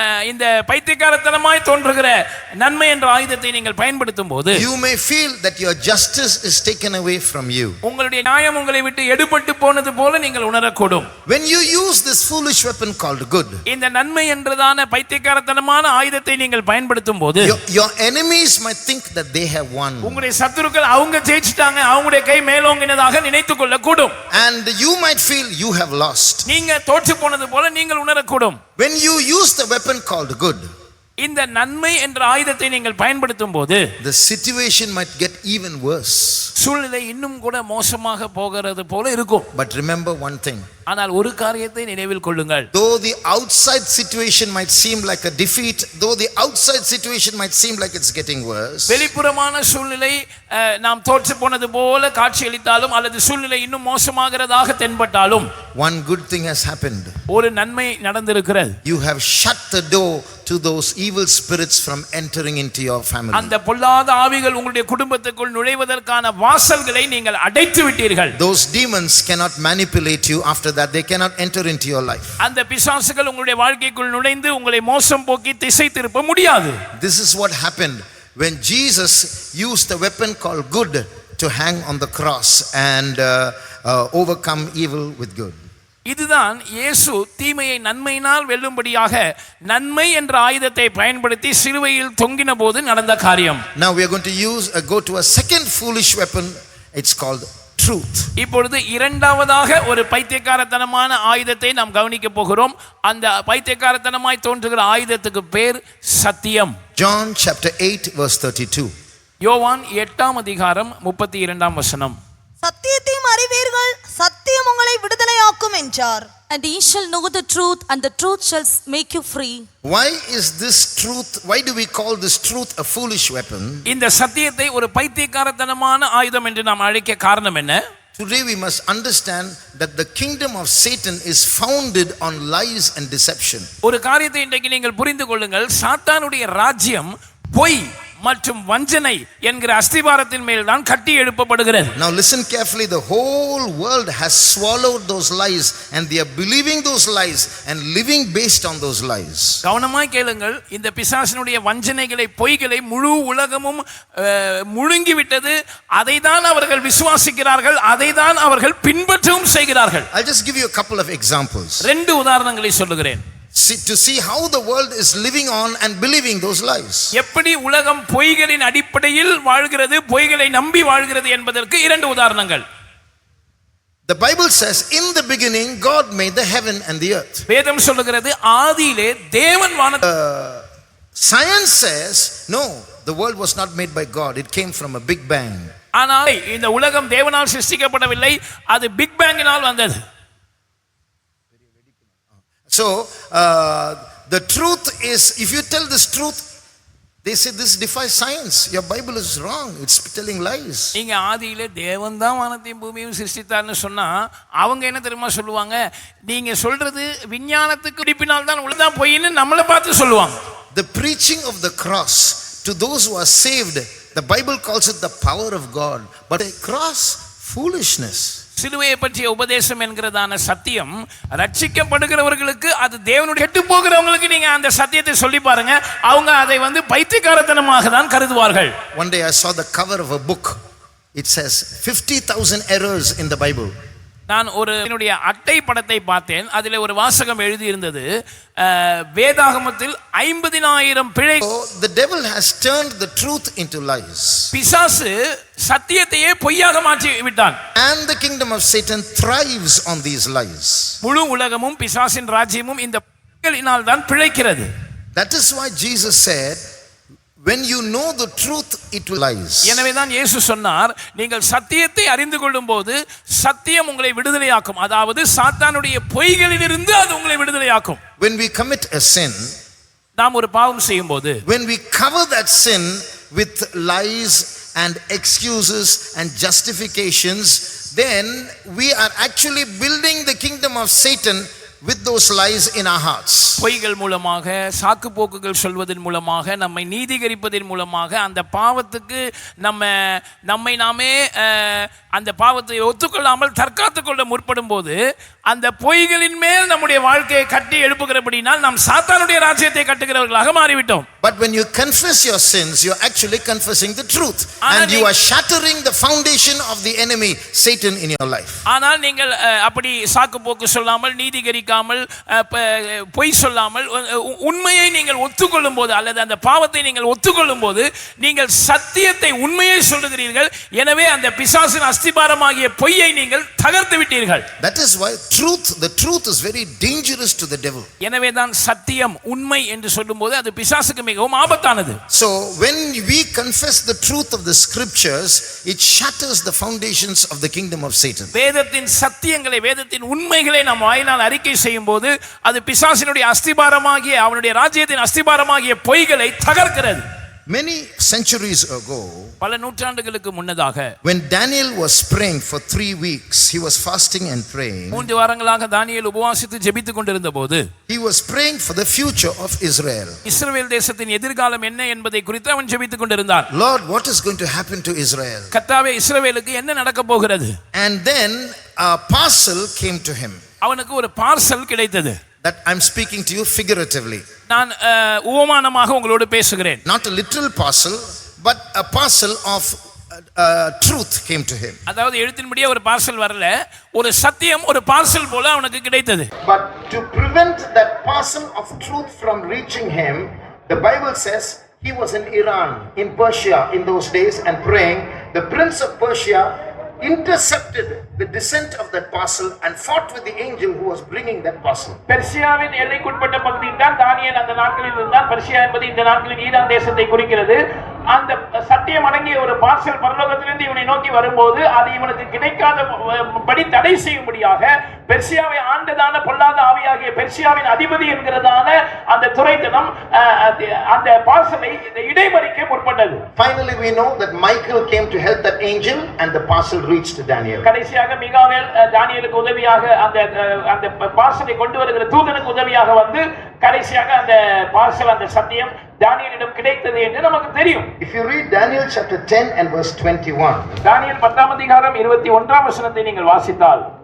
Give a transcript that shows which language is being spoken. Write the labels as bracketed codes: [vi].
[ta] இந்த பைத்தியக்காரத்தனமாய் தோன்றுகிற நன்மை என்ற ஆயுதத்தை நீங்கள் பயன்படுத்தும் போது [en] you may feel that your justice is taken away from you. [ta] உங்களுடைய நியாயம் உங்களை விட்டு எடுபட்டு போனது போல நீங்கள் உணரக்கூடும். [en] When you use this foolish weapon called good, [ta] இந்த நன்மை என்றதான பைத்தியக்காரத்தனமான ஆயுதத்தை நீங்கள் பயன்படுத்தும் போது [en] your enemies might think that they have won. [ta] உங்களுடைய சத்துருக்கள் அவங்க ஜெயிச்சிட்டாங்க, அவங்களுடைய கை மேலோங்கினதாக நினைத்துக் கொள்ளக்கூடும். [en] And you might feel you have lost. [ta] நீங்க தோற்று போனது போல நீங்கள் உணரக்கூடும். [en] When you use the weapon called good, [ta] இந்த நன்மை என்ற ஆயுதத்தை நீங்கள் பயன்படுத்தும் போது [en] the situation might get even worse. [ta] சூழ்நிலை இன்னும் கூட மோசமாக போகிறது போல இருக்கும். [en] But remember one thing. [ta] ஆனால் ஒரு காரியத்தை நினைவில் கொள்ளுங்கள். [en] Though the outside situation might seem like a defeat, though the outside situation might seem like it's getting worse, [ta] வெளிப்புறமான சூழ்நிலை நாம் தோற்று போனது போல காட்சியளித்தாலும் அல்லது சூழ்நிலை இன்னும் மோசமாகிறதாக தென்பட்டாலும் [en] one good thing has happened. [ta] ஒரு நன்மை நடந்திருக்கிறது. [en] You have shut the door to those evil spirits from entering into your family. [ta] அந்த பொல்லாத ஆவிகள் உங்களுடைய குடும்பத்துக்குள் நுழைவதற்கான வாசல்களை நீங்கள் அடைத்து விட்டீர்கள். [en] Those demons cannot manipulate you after that. They cannot enter into your life. [ta] அந்த பிசாசுகள் உங்களுடைய வாழ்க்கைக்குள் நுழைந்து உங்களை மோசம் போக்கி திசை திருப்ப முடியாது. [en] This is what happened when Jesus used the weapon called good to hang on the cross and overcome evil with good. [ta] இதுதான் இயேசு தீமையை நன்மையினால் வெல்லும்படியாக நன்மை என்ற ஆயுதத்தை பயன்படுத்தி சிலுவையில் தொங்கின போது நடந்த காரியம். [en] Now we are going to go to a second foolish weapon. It's called truth. [ta] இப்பொழுது இரண்டாவதாக ஒரு பைத்தியக்காரத்தனமான ஆயுதத்தை நாம் கவனிக்க போகிறோம். அந்த பைத்தியக்காரத்தனமாய் தோன்றுகிற ஆயுதத்துக்கு பேர் சத்தியம். [en] John chapter 8 verse 32. [ta] யோவான் 8ஆம் அதிகாரம் 32ஆம் வசனம். சத்தியத்தையும் அறிவீர்கள், சத்தியம் உங்களை விடுதலையாக்கும் என்றார். [en] And ye shall know the truth, and the truth shall make you free. Why is this truth, why do we call this truth a foolish weapon? [ta] இந்த சத்தியத்தை ஒரு பைத்தியக்காரத்தனமான ஆயுதம் என்று நாம் அழைக்க காரணம் என்ன? [en] Today we must understand that the kingdom of Satan is founded on lies and deception. [ta] ஒரு காரியத்தை இன்றைக்கு நீங்கள் புரிந்து கொள்ளுங்கள். சாத்தானுடைய ராஜ்யம் பொய் மற்றும் வஞ்சனை என்கிற அஸ்திவாரத்தின் மேல் தான் கட்டி எழுப்பப்படுகிறது. [en] Now listen carefully. The whole world has swallowed those lies and they are believing those lies and living based on those lies. [ta] கவனமாய் கேளுங்கள். இந்த பிசாசினுடைய வஞ்சனைகளை, பொய்களை முழு உலகமும் முழுங்கி விட்டது. அதை தான் அவர்கள் விசுவாசிக்கிறார்கள், அதை தான் அவர்கள் பின்பற்றவும் செய்கிறார்கள். [en] I'll just give you a couple of examples. [ta] 2 உதாரணங்களை சொல்லுகிறேன். [en] To see how the world is living on and believing those lies. [ta] எப்படி உலகம் பொய்களின் அடிப்படையில் வாழ்கிறது, பொய்களை நம்பி வாழ்கிறது என்பதற்கு 2 உதாரணங்கள். [en] The Bible says in the beginning God made the heaven and the earth. [ta] வேதம் சொல்லுகிறது ஆதியிலே தேவன் வானத்தை. [en] Science says no, the world was not made by God, it came from a big bang. [ta] ஆனால் இந்த உலகம் தேவனால் சிருஷ்டிக்கப்படவில்லை, அது பிக் பேங்கினால் வந்தது. [en] So the truth is, if you tell this truth, they say this defies science, your Bible is wrong, it's telling lies. [ta] நீங்க ஆதியிலே தேவன் தான் வானத்தையும் பூமியையும் சிருஷ்டித்தார்னு சொன்னா அவங்க என்ன தெரியுமா சொல்லுவாங்க? நீங்க சொல்றது விஞ்ஞானத்துக்கு இடிப்பினால் தான் உள்ளதான் பொய்ன்னு நம்மளை பார்த்து சொல்லுவாங்க. [en] The preaching of the cross to those who are saved, the Bible calls it the power of God, but a cross, foolishness. [ta] சிலுவையை பற்றிய உபதேசம் என்கிறதான சத்தியம் ரட்சிக்கப்படுகிறவர்களுக்கு, அது தேவனுடைய கெட்டு போகிறவங்களுக்கு நீங்க அந்த சத்தியத்தை சொல்லி பாருங்க, அவங்க அதை பைத்தியக்காரத்தனமாக தான் கருதுவார்கள். [en] One day I saw the cover of a book. It says 50,000 errors in the Bible. [ta] நான் என்னுடைய அட்டை படத்தை பார்த்தேன். அதில் ஒரு வாசகம் எழுதி இருந்தது, வேதாகமத்தில் 50,000 பிழை. [en] The devil has turned the truth into lies. [ta] பிசாசு சத்தியத்தையே பொய்யாக மாற்றி விட்டான். [en] And the kingdom of Satan thrives on these lies. [ta] முழு உலகமும் பிசாசின் ராஜ்யமும் இந்த பொய்களினால் தான் பிழைக்கிறது. [en] That is why Jesus said, When you know the truth, it will lies. [ta] எனவேதான் இயேசு சொன்னார், நீங்கள் சத்தியத்தை அறிந்து கொள்ளும்போது சத்தியம் உங்களை விடுதலையாக்கும். அதாவது சாத்தானுடைய பொய்களிலிருந்து அது உங்களை விடுதலையாக்கும். [en] When we commit a sin, [ta] நாம் ஒரு பாவம் செய்யும்போது, [en] when we cover that sin with lies and excuses and justifications, then we are actually building the kingdom of Satan with those lies in our hearts. [ta] பொய்கள் மூலமாக, சாக்கு போக்குகள் சொல்வதன் மூலமாக, நம்மை நீதிகரிப்பதன் மூலமாக அந்த பாவத்துக்கு நம்மை நாமே அந்த பாவத்தை ஒத்துக்கொள்ளாமல் தற்காத்துக் கொள்ள முற்படும் போது அந்த பொய்களின் மேல் நம்முடைய வாழ்க்கையை கட்டி எழுப்புகிறபடினால் நாம் சாத்தானுடைய ராஜ்யத்தை கட்டுகிறவர்களாக மாறிவிட்டோம். [en] But when you confess your sins, you are actually confessing the truth, and you are shattering the foundation of the enemy Satan in your life. [ta] ஆனால் நீங்கள் அப்படி சாக்கு போக்கு சொல்லாமல், நீதிகரிக்காமல், பொய் சொல்லாமல் உண்மையை நீங்கள் ஒத்துக்கொள்ளும் போது, அல்லது அந்த பாவத்தை நீங்கள் ஒத்துக்கொள்ளும் போது நீங்கள் சத்தியத்தை, உண்மையை சொல்லுகிறீர்கள். எனவே அந்த பிசாசின் அஸ்திபாரமாகிய பொய்யை நீங்கள் தகர்த்து விட்டீர்கள். [en] That is why the truth is very dangerous to the devil. [ta] எனவே தான் சத்தியம், உண்மை என்று சொல்லும்போது அது பிசாசுக்கு மிகவும் ஆபத்தானது. [en] So when we confess the truth of the scriptures, it shatters the foundations of the kingdom of Satan. [ta] வேதத்தின் சத்தியங்களை, வேதத்தின் உண்மைகளை நாம் வாயினால் அறிக்கை செய்யும் போது அது பிசாசினுடைய அஸ்திபாரமாகிய, அவனுடைய ராஜ்யத்தின் அஸ்திபாரமாகிய பொய்களை தகர்க்கிறது. [en] Many centuries ago, [ta] பல நூற்றாண்டுகளுக்கு முன்னதாக, [en] when Daniel was praying for 3 weeks, he was fasting and praying. [ta] 3 வாரங்களாக தானியேல் உபவாசித்து ஜெபித்துக் கொண்டிருந்த போது, [en] he was praying for the future of Israel. [ta] இஸ்ரவேல் தேசத்தின் எதிர்காலம் என்ன என்பதை குறித்து அவன் ஜெபித்துக் கொண்டிருந்தான். [en] Lord, what is going to happen to Israel? [ta] கர்த்தாவே, இஸ்ரவேலுக்கு என்ன நடக்க போகிறது? [en] And then a parcel came to him. [ta] அவனுக்கு ஒரு பார்சல் கிடைத்தது. [en] That I'm speaking to you figuratively. [ta] நான் உவமானமாக உங்களோடு பேசுகிறேன். [en] Not a literal parcel, but a parcel of truth came to him. [ta] அதாவது எழுத்தின்படியே ஒரு பார்சல் வரல, ஒரு சத்தியம் ஒரு பார்சல் போல அவனுக்கு கிடைத்தது. [en] But to prevent that parcel of truth from reaching him, the Bible says he was in Iran, in Persia in those days, and praying. The prince of Persia intercepted the descent of that parcel and fought with the angel who was bringing that parcel. [ta] பெர்சியாவின் எல்லைக்குட்பட்ட பகுதியில் தான் தானியேல் அந்த நாட்களில் இருந்தான். Persia என்பது இந்த நாட்களில் Iran தேசத்தை குறிக்கிறது. அந்த சத்தியம் அடங்கிய ஒரு பார்சல் பரலோகத்திலிருந்து இவனை நோக்கி வரும்போது அது இவனுக்கு கிடைக்காத படி தடை செய்யும்படியாக பெர்சியாவை ஆண்டதான பொல்லாத ஆவியாகிய பெர்சியாவின் அதிபதி என்கிறதான அந்த துரைத்தனம் அந்த பார்சலை இடைமறிக்க முற்பட்டது. [en] Finally we know that Michael came to help that angel and the parcel reached Daniel. [ta] கடைசியாக மிகாவேல் தானியேலுக்கு உதவியாக அந்த பார்சலை கொண்டு வருகிற தூதனுக்கு உதவியாக வந்து கடைசியாக அந்த பார்சல், அந்த சத்தியம் தானியேலிடம் கிடைத்தது என்று நமக்கு தெரியும். [en] If you read Daniel chapter 10 and verse 21, [ta] தானியேல் 10ஆம் அதிகாரம் 21ஆம் வசனத்தை நீங்கள் வாசித்தால்,